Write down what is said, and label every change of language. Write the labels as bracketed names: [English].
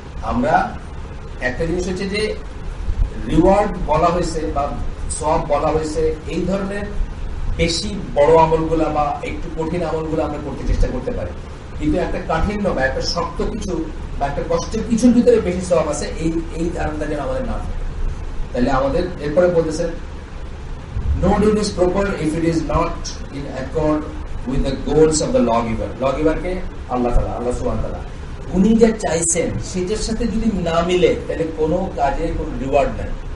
[Bangla] আমরা একটা জিনিস হচ্ছে যে রিওয়ার্ড বলা হয়েছে বা সওয়াব বলা হয়েছে, এই ধরনের বেশি বড় আমলগুলা বা একটু কঠিন আমলগুলো আমরা করতে চেষ্টা করতে পারি, কিন্তু একটা কাঠিন্য বা একটা শক্ত কিছু বা একটা কষ্টের কিছুর ভিতরে বেশি সওয়াব আছে, এই ধারণাটা যেন আমাদের না থাকে। তাহলে আমাদের এরপরে বলতেছেন, [English] no deed is proper if it is not in accord with the goals of the lawgiver। [Bangla] lawgiver কে আল্লাহ তাআলা, আল্লাহ সুবহানাহু ওয়া তাআলা, উনি যা চাইছেন সেটার সাথে যদি না মিলে, তাহলে কোনো কাজে কোনো রিওয়ার্ড নাই।